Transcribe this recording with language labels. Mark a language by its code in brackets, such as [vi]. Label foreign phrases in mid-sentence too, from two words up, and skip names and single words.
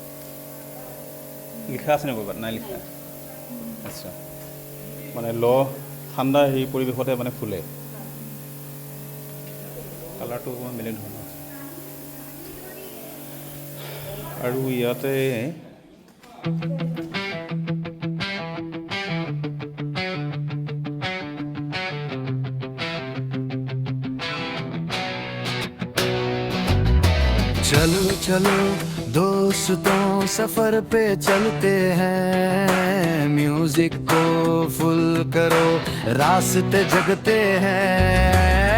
[as] লিখা আছে নে ক'ৰবাত? নাই লিখা। আচ্ছা, মানে ঠাণ্ডা হেৰি পৰিৱেশতে মানে ফুলে। কালাৰটো অকণমান বেলেগ ধৰণৰ আছে। আৰু ইয়াতে [hi] चलो चलो दोस्तों सफर पे चलते हैं, म्यूजिक को फुल करो रास्ते जगते हैं।